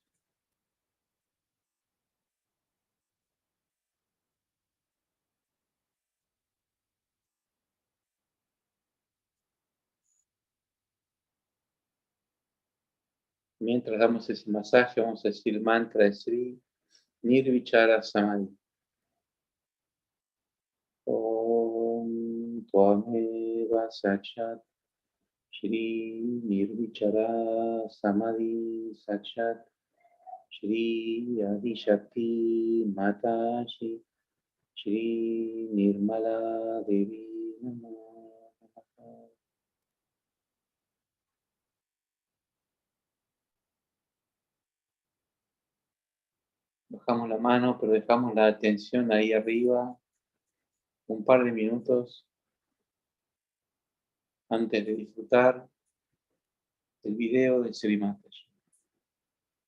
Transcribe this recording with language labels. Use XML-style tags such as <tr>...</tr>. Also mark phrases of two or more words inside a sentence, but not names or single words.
<es>Mientras damos ese masaje, vamos a decir el mantra de Sri Nirvichara Samadhi.</es> <sa>Om Tvameva Sachat Shri Nirvichara Samadhi Sachat Shri Adishakti Matashi Shri Nirmala Devi Namo Namaha.</sa> <es>Bajamos la mano, pero dejamos la atención ahí arriba un par de minutos antes de disfrutar el video de Sri Mataji.</es>